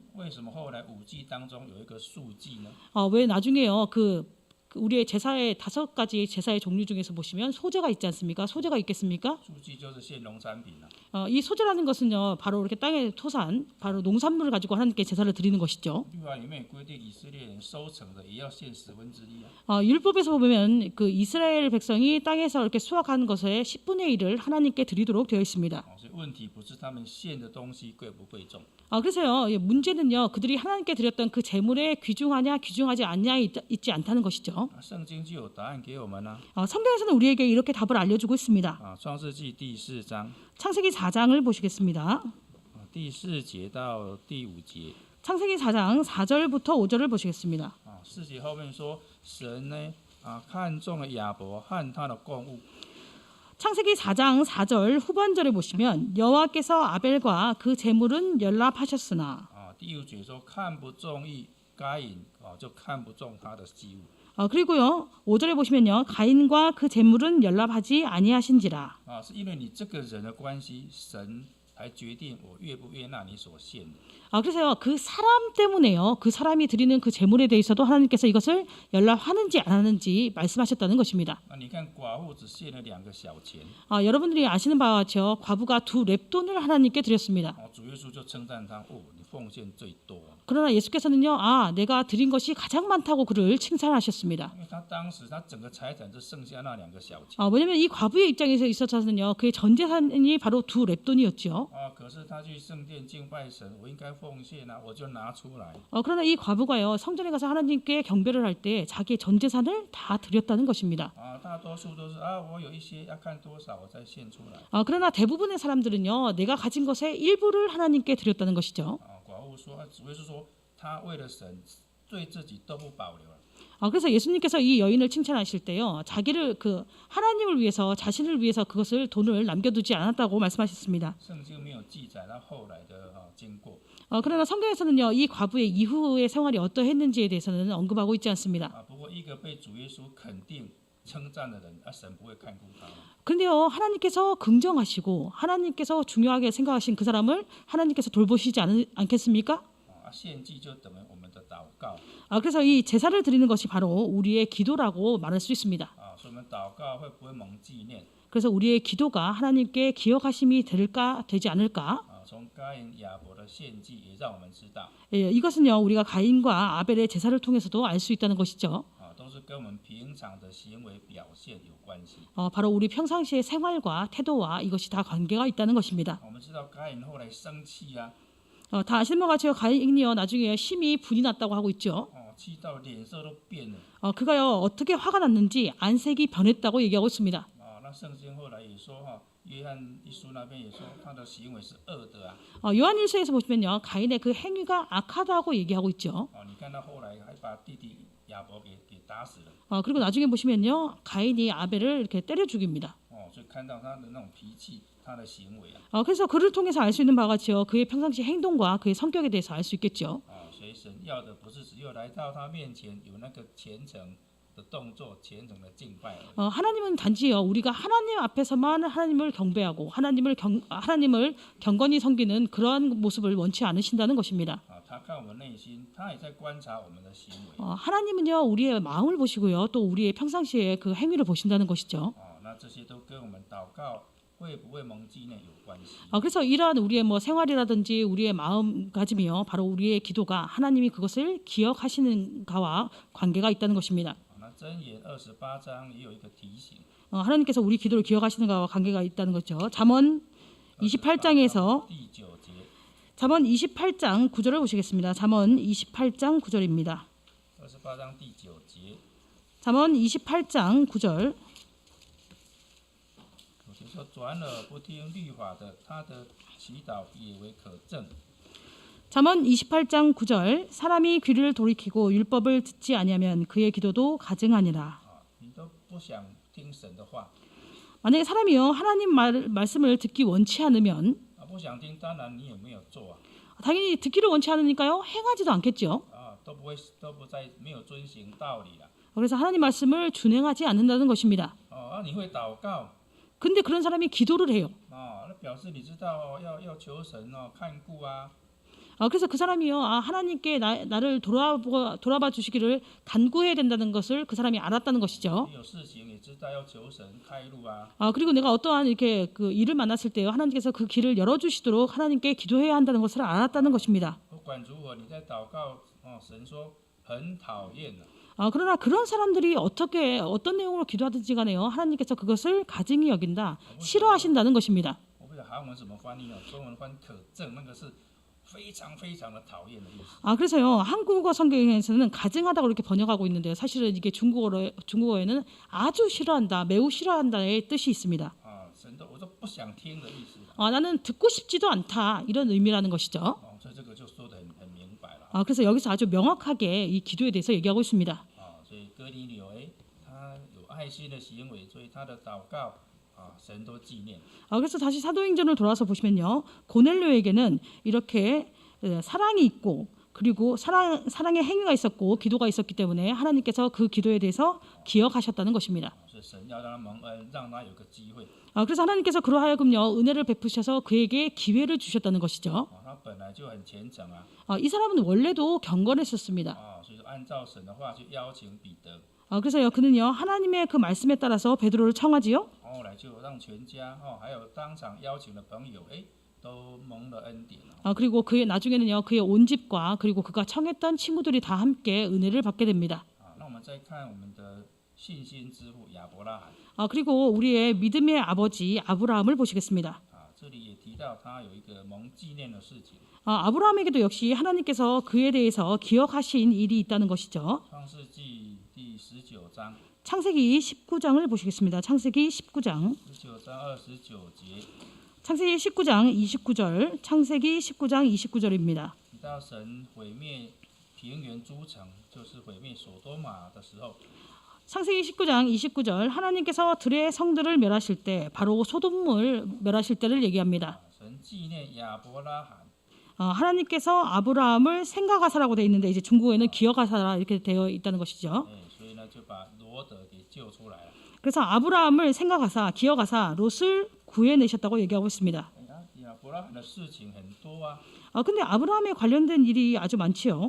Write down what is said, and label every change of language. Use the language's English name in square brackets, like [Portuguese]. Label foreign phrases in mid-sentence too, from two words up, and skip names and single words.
[Chinese] 为什么后来五祭当中有一个素祭呢？ [Korean] 왜 나중에요 우리의 제사의 5가지 제사의 종류 중에서 보시면 소제가 있지 않습니까? 소제가 있겠습니까? [Chinese] 素祭就是献农产品。 [Korean] 이 소제라는 것은요 바로 이렇게 땅의 토산, 바로 농산물을 가지고 하나님께 제사를 드리는 것이죠. [Chinese] 律法里面规定以色列人收成的也要献1/10。 [Korean] 율법에서 보면 그 이스라엘 백성이 땅에서 이렇게 수확하는 것의 10분의 1을 하나님께 드리도록 되어 있습니다. [Chinese] 所以问题不是他们献的东西贵不贵重。 [Korean] 그래서요 문제는요 그들이 하나님께 드렸던 그 제물에 귀중하냐 귀중하지 않냐에 있지 않다는 것이죠. [Chinese] 圣经就有答案给我们了。 [Korean] 성경에서는 우리에게 이렇게 답을 알려주고 있습니다. [Chinese] 创世纪第4章 [Korean] 창세기 4장을 보시겠습니다. [Chinese] 第4节到第5节。 [Korean] 창세기 4장 4절부터 5절을 보시겠습니다. [Chinese] 4 节后面说，神呢看中了亚伯和他的供物。 [Korean] 창세기 4장 4절 후반절에 보시면 여호와께서 아벨과 그 제물은 연락하셨으나 [Chinese] 第5节说看不中意该隐就看不中他的祭物。 [Korean] 그리고요 5절에 보시면요 가인과 그 제물은 연락하지 아니하신지라. [Chinese] 是因为你这个人的关系，神才决定我悦不悦纳你所献的。 [Korean] 그래서요, 그 사람 때문에요, 그 사람이 드리는 그 제물에 대해서도 하나님께서 이것을 연락하는지 안 하는지 말씀하셨다는 것입니다. [Chinese] 那你看寡妇只献了2个小钱， [Korean] 여러분들이 아시는 바와 같이요, 과부가 2 렙돈을 하나님께 드렸습니다. [Chinese] 主耶稣就称赞他，你奉献最多。 [Korean] 그러나 예수께서는요, 내가 드린 것이 가장 많다고 그를 칭찬하셨습니다. [Chinese] 因为他当时他整个财产就剩下那2个小钱。 [Korean] 왜냐하면 이 과부의 입장에서 있어서는요, 그의 전 재산이 바로 2 렙돈이었죠. [Chinese] 可是他去圣殿敬拜神，我应该奉献啊，我就拿出来。 [Korean] 그러나 이 과부가요, 성전에 가서 하나님께 경배를 할 때 자기의 전 재산을 다 드렸다는 것입니다. [Chinese] 大多数都是我有一些要看多少我再献出来。 [Korean] 그러나 대부분의 사람들은요, 내가 가진 것의 일부를 하나님께 드렸다는 것이죠. [Chinese] 寡妇说，主耶稣说，他为了神，对自己都不保留了。 [Korean] 그래서 예수님께서 이 여인을 칭찬하실 때요, 자기를 하나님을 위해서, 자신을 위해서 그것을 돈을 남겨두지 않았다고 말씀하셨습니다. [Chinese] 圣经没有记载他后来的经过。 [Korean] 그러나 성경에서는요, 이 과부의 이후의 생활이 어떠했는지에 대해서는 언급하고 있지 않습니다. [Chinese] 不过一个被主耶稣肯定称赞的人，神不会看顾他。 [Korean] 그런데요, 하나님께서 긍정하시고 하나님께서 중요하게 생각하신 그 사람을 하나님께서 돌보시지 않겠습니까? [Chinese] 献祭就等于我们的祷告。 [Korean] 그래서 이 제사를 드리는 것이 바로 우리의 기도라고 말할 수 있습니다. [Chinese] 所以我们祷告会不会蒙纪念？ [Korean] 그래서 우리의 기도가 하나님께 기억하심이 될까 되지 않을까? [Chinese] 从该隐亚伯的献祭也让我们知道， [Korean] 이것은요, 우리가 가인과 아벨의 제사를 통해서도 알 수 있다는 것이죠. [Chinese] 都是跟我们平常的行为表现有关系。 [Korean] 바로 우리 평상시의 생활과 태도와 이것이 다 관계가 있다는 것입니다. [Chinese] 我们知道该隐后来生气啊， [Korean] 다 아시는 것 같이요, 가인이요, 나중에 심히 분이 났다고 하고 있죠. [Chinese] 气到脸色都变了。 [Korean] 그가요, 어떻게 화가 났는지 안색이 변했다고 얘기하고 있습니다. [Chinese] 那圣经后来也说约翰一书那边也说他的行为是恶的啊。 [Korean] 요한일서에서 보시면요, 가인의 그 행위가 악하다고 얘기하고 있죠. [Chinese] 你看他后来还把弟弟亚伯给打死了。 [Korean] 그리고 나중에 보시면요, 가인이 아벨을 이렇게 때려 죽입니다. [Chinese] 所以看到他的那种脾气，他的行为啊。 [Korean] 그래서 그를 통해서 알 수 있는 바와 같이요, 그의 평상시 행동과 그의 성격에 대해서 알 수 있겠죠. [Chinese] 所以神要的不是只有来到他面前有那个虔诚的动作、虔诚的敬拜而已。 [Korean] 하나님은 단지요, 우리가 하나님 앞에서만 하나님을 경배하고 하나님을 경건히 섬기는 그러한 모습을 원치 않으신다는 것입니다. [Chinese] 他看我们内心，他也在观察我们的行为。 [Korean] 하나님은요, 우리의 마음을 보시고요, 또 우리의 평상시의 그 행위를 보신다는 것이죠. [Chinese] 那这些都跟我们祷告会不会蒙纪念有关系。 [Korean] 그래서 이러한 우리의 생활이라든지 우리의 마음가짐이요, 바로 우리의 기도가 하나님이 그것을 기억하시는가와 관계가 있다는 것입니다. [Chinese] 那箴言28장也有一个提醒。 [Korean] 하나님께서 우리 기도를 기억하시는가와 관계가 있다는 거죠. 잠언 28장에서 [Chinese] 第9节。 [Korean] 잠언 28장 9절을 보시겠습니다. 잠언 28장 9절입니다. [Chinese] 28장 第9节。 [Korean] 잠언 28장 9절. [Chinese] 说转耳不听律法的，他的祈祷也为可憎。 [Korean] 잠언 28장 9절. 사람이 귀를 돌이키고 율법을 듣지 아니하면 그의 기도도 가증하니라. [Chinese] 你都不想听神的话， [Korean] 만약에 사람이요, 하나님 말씀을 듣기 원치 않으면 [Chinese] 不想听，当然你也没有做啊， [Korean] 당연히 듣기를 원치 않으니까요, 행하지도 않겠죠. [Chinese] 都不再没有遵行道理了。 [Korean] 그래서 하나님 말씀을 준행하지 않는다는 것입니다. [Chinese] 你会祷告， [Korean] 근데 그런 사람이 기도를 해요. [Chinese] 那表示你知道要求神看顾啊。 [Korean] 그래서 그 사람이요, 하나님께 나를 돌아봐 주시기를 간구해야 된다는 것을 그 사람이 알았다는 것이죠. [Chinese] 有事情也知道要求神开路啊。 [Korean] 그리고 내가 어떠한 이렇게 그 일을 만났을 때요, 하나님께서 그 길을 열어주시도록 하나님께 기도해야 한다는 것을 알았다는 것입니다. [Chinese] 不管如何，你在祷告，神说很讨厌的。 [Korean] 그러나 그런 사람들이 어떤 내용으로 기도하든지 간에요, 하나님께서 그것을 가증히 여긴다, 싫어하신다는 것입니다. [Chinese] 我不知道韩文怎么翻译呢？中文翻可憎，那个是非常非常的讨厌的意思。 [Korean] 그래서요, 한국어 성경에서는 가증하다고 이렇게 번역하고 있는데요, 사실은 이게 중국어에는 아주 싫어한다, 매우 싫어한다의 뜻이 있습니다. [Chinese] 神都我都不想听的意思。 [Korean] 나는 듣고 싶지도 않다, 이런 의미라는 것이죠. [Chinese] 所以这个就说得很明白了。 [Korean] 그래서 여기서 아주 명확하게 이 기도에 대해서 얘기하고 있습니다. [Chinese] 所以哥尼流，他有爱心的行为，所以他的祷告神都纪念。 [Korean] 그래서 다시 사도행전을 돌아서 보시면요, 고넬료에게는 이렇게 사랑이 있고, 그리고 사랑의 행위가 있었고 기도가 있었기 때문에 하나님께서 그 기도에 대해서 기억하셨다는 것입니다. [Chinese] 所所以神要让他蒙恩，让他有个机会。 [Korean] 그래서 하나님께서 그러하여금요 은혜를 베푸셔서 그에게 기회를 주셨다는 것이죠. [Chinese] 他本来就很虔诚啊， [Korean] 이 사람은 원래도 경건했었습니다. [Chinese] 所以说按照神的话去邀请彼得， [Korean] 그래서요 그는요 하나님의 그 말씀에 따라서 베드로를 청하지요. [Chinese] 后来就让全家还有当场邀请的朋友，都蒙了恩典。 [Korean] 그리고 그의 나중에는요 그의 온 집과 그리고 그가 청했던 친구들이 다 함께 은혜를 받게 됩니다. [Chinese] 那我们再看我们的信心之父亚伯拉罕， [Korean] 그리고 우리의 믿음의 아버지 아브라함을 보시겠습니다. [Chinese] 这里也提到他有一个蒙纪念的事情。 [Korean] 아브라함에게도 역시 하나님께서 그에 대해서 기억하신 일이 있다는 것이죠. [Chinese] 创世纪第 19장 [Korean] 창세기 19장을 보시겠습니다. 창세기 19장 [Chinese] 19장 29节 [Korean] 창세기 19장 29절 창세기 19장 29절입니다. [Chinese] 提到神毁灭平原诸城，就是毁灭所多玛的时候， [Korean] 창세기 19장 29절 하나님께서 들의 성들을 멸하실 때 바로 소돔을 멸하실 때를 얘기합니다. [Chinese] 神纪念亚伯拉罕， [Korean] 하나님께서 아브라함을 생각하사라고 되어 있는데 이제 중국어에는 기억하사라 이렇게 되어 있다는 것이죠. [Chinese] 所以呢就把罗德给救出来了。 [Korean] 그래서 아브라함을 생각하사 기억하사 롯을 구해내셨다고 얘기하고 있습니다. [Chinese] 亚伯拉罕的事情很多啊， [Korean] 근데 아브라함에 관련된 일이 아주 많지요.